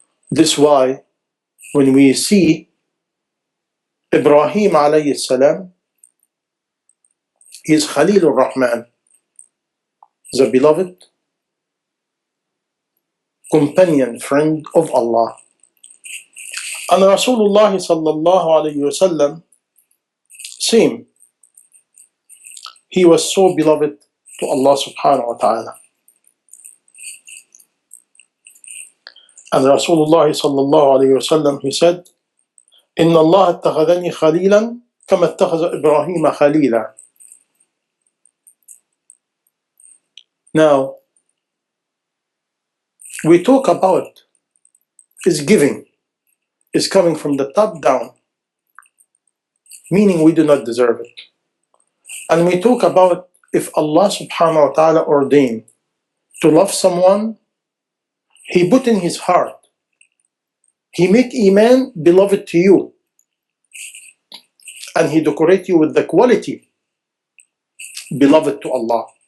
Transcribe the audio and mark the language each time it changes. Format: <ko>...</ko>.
<en>This is why when we see Ibrahim alayhi salam, he is Khalilur Rahman, the beloved companion, friend of Allah. And Rasulullah sallallahu alayhi wasallam, same. He was so beloved to Allah subhanahu wa ta'ala. And Rasulullah sallallahu alayhi wasallam, he said,</en> <ar>إن الله اتخذني خليلا كما اتخذ إبراهيم خليلا.</ar> <en>Now, we talk about is giving, is coming from the top down, meaning we do not deserve it. And we talk about if Allah subhanahu wa ta'ala ordained to love someone, He put in his heart, He make Iman beloved to you, and He decorate you with the quality beloved to Allah.</en>